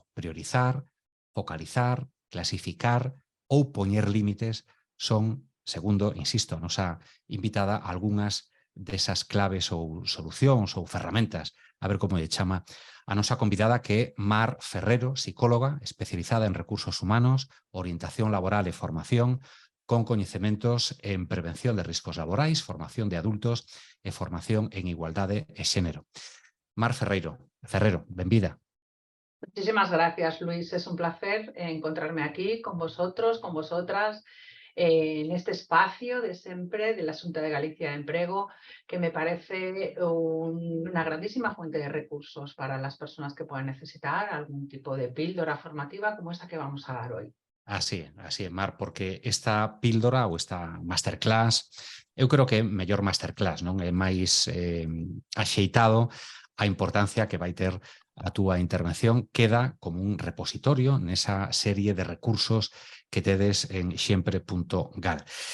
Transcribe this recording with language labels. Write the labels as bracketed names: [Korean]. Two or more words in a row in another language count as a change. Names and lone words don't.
[Galician] Priorizar, focalizar, clasificar ou poñer límites son, segundo, insisto, a nosa invitada, algunhas desas claves ou solucións ou ferramentas, a ver como lle chama a nosa convidada, que é Mar Ferrero, psicóloga especializada en recursos humanos, orientación laboral e formación, con coñecementos en prevención de riscos laborais, formación de adultos e formación en igualdade e xénero. Mar Ferrero, benvida. [Spanish] Muchísimas gracias, Luis. Es un placer encontrarme aquí con vosotros, con vosotras, en este espacio de siempre de la Xunta de Galicia de Emprego, que me parece una grandísima fuente de recursos para las personas que puedan necesitar algún tipo de píldora formativa como esta que vamos a dar hoy. [Galician] Así é, Mar, porque esta píldora ou esta masterclass, eu creo que é mellor masterclass, non é máis axeitado a importancia que vai ter a túa intervención. Queda como un repositorio nesa serie de recursos que tedes en xempre.gal.